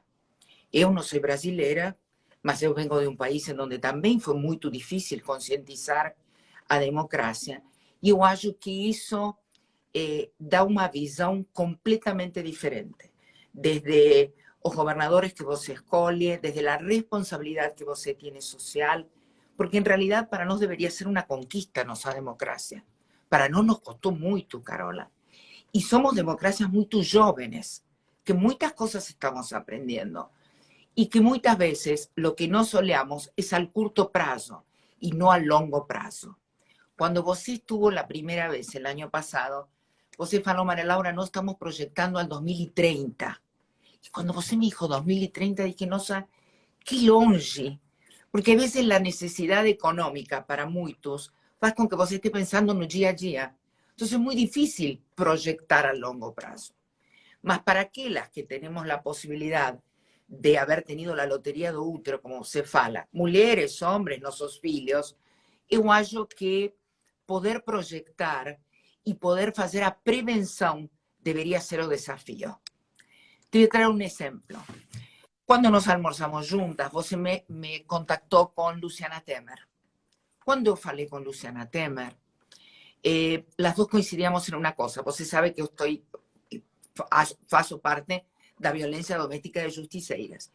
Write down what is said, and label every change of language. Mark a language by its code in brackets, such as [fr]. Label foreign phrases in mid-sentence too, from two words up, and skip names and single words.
[es] Yo no soy brasilera, mas yo vengo de un país en donde también fue muy difícil concientizar [pt] a democracia, [es] y yo acho que eso dá una visión completamente diferente, desde os gobernadores [pt] que você escolhe, [es] desde la responsabilidad que você tiene social, porque en realidad para nos debería ser una conquista nuestra democracia. Para nos costó mucho, Carola. Y somos democracias muy jóvenes, que muchas cosas estamos aprendiendo y que muchas veces lo que nos olhamos es al corto plazo y no al largo plazo. Cuando você estuvo la primera vez el año pasado, [pt] você falou, [es] María Laura, no estamos proyectando al 2030. Y cuando você me dijo 2030, dije, [pt] nossa, [es] qué longe. Porque a veces la necesidad económica para muchos faz con que você esté pensando no día a día. Entonces es muy difícil proyectar a largo plazo. Mas para aquellas que tenemos la posibilidad de haber tenido la lotería [pt] do útero, como se fala, mulheres, [es] hombres, [pt] nossos filhos, eu acho que [es] poder proyectar y poder hacer a prevención debería ser [pt] o desafío. [es] Te voy a traer un ejemplo. [pt] Quando nós almoçamos juntas, você me contactou com Luciana Temer. Quando eu falei com Luciana Temer, as duas coincidíamos em uma coisa. Você sabe que eu faço parte da violência doméstica de justiceiras.